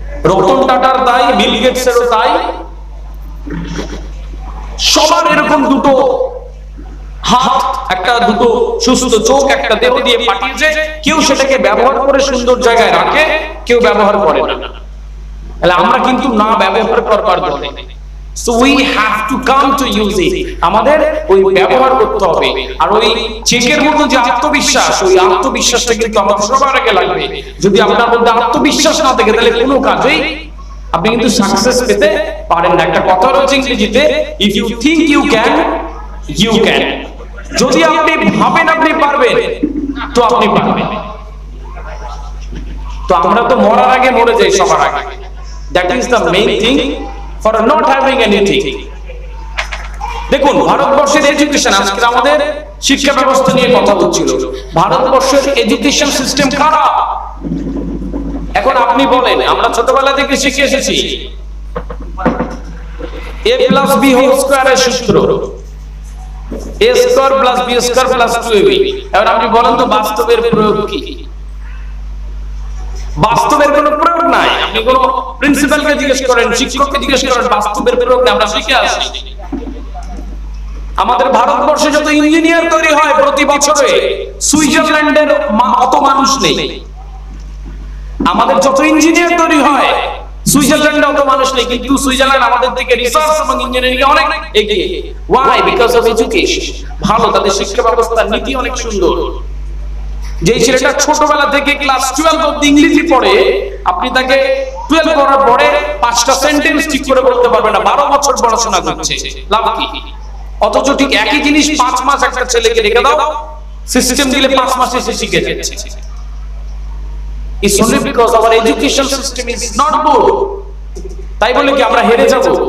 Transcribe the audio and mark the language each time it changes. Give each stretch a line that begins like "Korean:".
Bangla: রতন টাটার তাই, বিল গেটসেরও তাই, সবার এরকম দুটো হাত, একটা দুটো সুস্থ চোখ, একটা দেহ দিয়ে পাঠিয়েছে। কেউ সেটাকে ব্যবহার করে সুন্দর জায়গায় রাখে, কেউ ব্যবহার করে না। তাহলে আমরা কিন্তু না ব্যবহার করবার দলে।
English: So we have to come to use it.
Bangla: আমাদের ওই ব্যবহার করতে হবে। আর ওই চেকের মতো যে আত্মবিশ্বাস, ওই আত্মবিশ্বাসটা কিন্তু আমাদের সবার আগে লাগবে। যদি আপনার মধ্যে আত্মবিশ্বাস না থাকে তাহলে কোনো কাজেই আপনি কিন্তু সাকসেস পেতে পারেন না। একটা কথা রয়েছে ইংরেজিতে,
English: if you think you can, you can.
Bangla: যদি আপনি ভাবেন আপনি পারবেন, তো আপনি পারবেন। তো আমরা তো মরার আগে মরে যাই সবার আগে।
English: That is the main thing for not having anything.
Bangla: দেখুন ভারতবর্ষের এডুকেশন, আজকে আমাদের শিক্ষা ব্যবস্থা নিয়ে কথা হচ্ছিল। ভারতবর্ষের এডুকেশন সিস্টেম খারাপ। এখন আপনি বলেন, আমরা ছোটবেলা থেকে শিখে এসেছি a plus b whole square এর সূত্র, a square plus b square plus 2ab। এবার আপনি বলেন তো বাস্তবের প্রয়োগ কি? বাস্তবের কোনো প্রয়োগ নাই। আপনি কোন প্রিন্সিপালকে জিজ্ঞেস করেন, শিক্ষককে জিজ্ঞেস করেন, বাস্তবের প্রয়োগ আমরা শিখে আসি। আমাদের ভারতবর্ষে যত ইঞ্জিনিয়ার তৈরি হয় প্রতি বছরে, সুইজারল্যান্ডের অত মানুষ নেই। আমাদের যত ইঞ্জিনিয়ার তৈরি হয় সুইজারল্যান্ডে অত মানুষ নেই, কিন্তু সুইজারল্যান্ড আমাদের থেকে রিসার্চ এবং ইঞ্জিনিয়ারিং অনেক এগিয়ে।
English: Why? Because of education.
Bangla: ভালো, তাদের শিক্ষা ব্যবস্থার নীতি অনেক সুন্দর। যে ছেলেটা ছোটবেলা থেকে ক্লাস 12 অবধি ইংরেজি পড়ে, আপনি তাকে 12 পড়ার পরে 5টা সেন্টেন্স ঠিক করে বলতে পারবেন না। 12 বছর পড়াশোনা করছে, লাভ কি? অথচ ঠিক একই জিনিস 5 মাস একটা ছেলেকে রেখে দাও, সিস্টেম দিলে 5 মাসে সে শিখে যাচ্ছে।
English: It's only because our education system is not good.
Bangla: তাই বলে কি আমরা হেরে যাব?